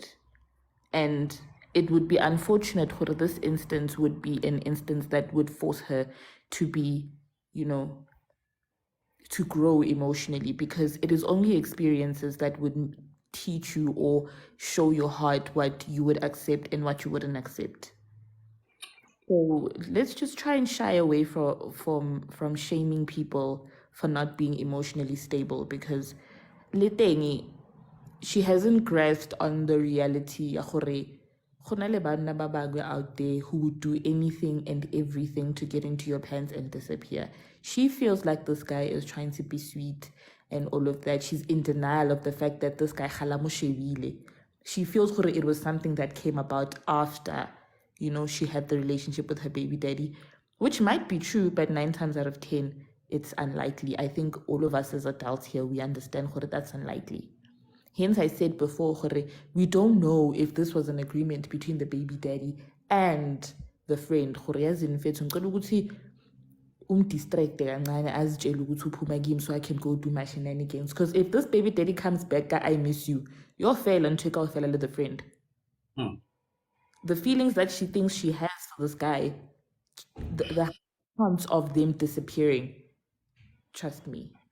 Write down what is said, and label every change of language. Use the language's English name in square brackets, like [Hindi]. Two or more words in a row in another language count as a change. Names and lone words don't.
[English] And it would be unfortunate for this instance would be an instance that would force her to be, to grow emotionally, because it is only experiences that would teach you or show your heart what you would accept and what you wouldn't accept. So let's just try and shy away from shaming people for not being emotionally stable, because Letengi, she hasn't grasped on the reality [Tswana] ya gore go na le banna ba bangwe [English] out there who would do anything and everything to get into your pants and disappear. She feels like this guy is trying to be sweet and all of that. She's in denial of the fact that this guy [Southern Sotho] khala mo shebile. [English] She feels gore it was something that came about after, she had the relationship with her baby daddy, which might be true, but 9 times out of 10, it's unlikely. I think all of us as adults here, we understand gore that's unlikely. Hence, I said before, we don't know if this was an agreement between the baby daddy and the friend. Distract [Zulu] azitshele ukuthi uphuma kimi [English] so I can go do my shenanigans. Because if this baby daddy comes back, I miss you, you're fair and check out fella the friend. The feelings that she thinks she has for this guy, the chance of them disappearing Trust me.